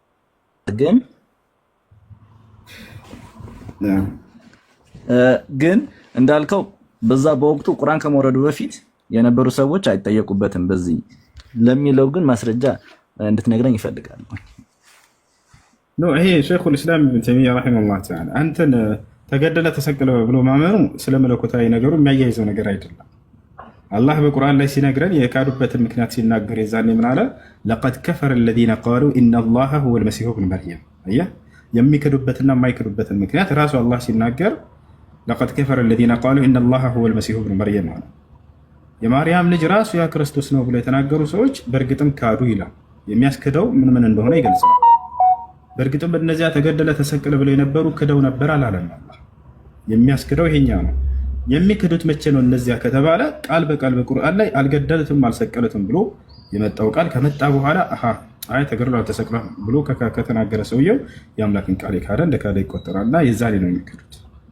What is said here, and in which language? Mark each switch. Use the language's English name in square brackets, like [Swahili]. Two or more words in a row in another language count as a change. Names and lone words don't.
[Amharic] ግን እንዳልከው በዛ በወቅቱ ቁርአን ከመውረዱ በፊት የነበሩ ሰዎች አይጠየቁበትም በዚህ ለሚለው ግን ማስረጃ እንድትነግረኝ ይፈልጋል። ይሄ ሸይኹል ኢስላም ኢብኑ ተይሚያ [Arabic] رحمه الله تعالى [Amharic] አንተን ተገደለ ተሰቀለ ብሎ ማመኑ ስለ መለኮታዊ ነገሩ የሚያያይዘው ነገር አይደለም። አላህ በቁርአን ላይ ሲነግረን የካዱበትን ምክንያት ሲናገር የዛኔ ምን አለ? [Arabic] لقد كفر الذين قالوا ان الله هو المسيح ابن مريم። [Amharic] አየህ የሚክዱበትና የማይክዱበትን ምክንያት ራሱ አላህ ሲናገር [Arabic] لقد كفر الذين قالوا ان الله هو المسيح ابن مريم [Amharic] አለ። የማርያም ልጅ ራሱ ያ ክርስቶስ ነው ብሎ የተናገሩ ሰዎች በእርግጥም ካዱ ይላል። የሚያስክደው ምን እንደሆነ ይገልጻል። በእርግጥም እነዚያ ተገደለ ተሰቀለ ብለው የነበሩ ክደው ነበር አላለም አላህ። የሚያስክደው ይሄኛው ነው። የሚክዱት መቼ ነው እነዚያ ከተባለ ቃል በቃል በቁርአን ላይ አልገደሉትም አልሰቀሉትም ብሎ የመጣው ቃል ከመጣ በኋላ አይ ተገድሏል ተሰቅሏል ብሎ ከተናገረ ሰውየው የአምላክን ቃል የካደ እንደ ካደ ይቆጠራልና የዛኔ ነው የሚክዱት።